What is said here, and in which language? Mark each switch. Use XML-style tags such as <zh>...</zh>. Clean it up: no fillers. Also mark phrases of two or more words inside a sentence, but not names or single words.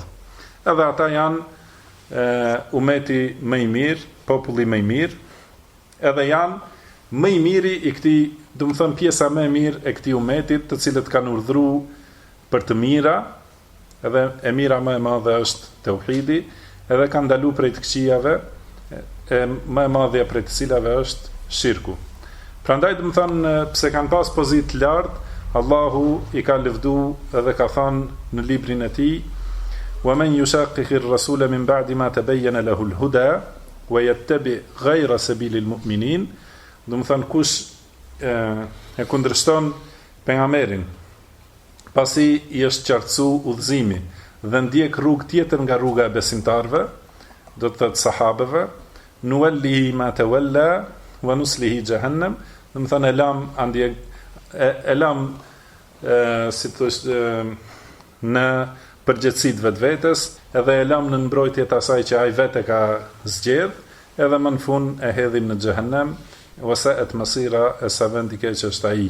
<sq>Edhe ata janë umeti më i mirë, populli më i mirë, edhe janë më i miri i këtij, do të thënë pjesa më e mirë e këtij umetit, të cilët kanë urdhëruar për të mira, edhe e mira më e madhe është tauhidi, edhe kanë ndaluar prej të këqijave, e më e madhja prej të cilave është shirku. Prandaj, do të thënë, pse kanë pas pozitë lartë, Allahu i ka lëvdu edhe ka thënë në librin e tij:</sq> <ar>"ومن يشاقق الرسول من بعد ما تبين له الهدى ويتبع غير سبيل المؤمنين."</ar> <sq>Do të thënë, kush e kundërshton pejgamberin pasi i është qartësu udhëzimi dhe ndjek rrugë tjetër nga rruga e besimtarve, do të thotë sahabeve,</sq> <ar>نوله ما تولى ونصله جهنم,</ar> <sq>do të thonë e lam si thosh në përgjithësitë vetvetes, edhe e lam në mbrojtje të asaj që ai vetë ka zgjedh, edhe më në fund e hedhim në xhehenem,</sq> <ar>وساءت مصيرا,</ar> <sq>e sa vendi keq është ai.</sq>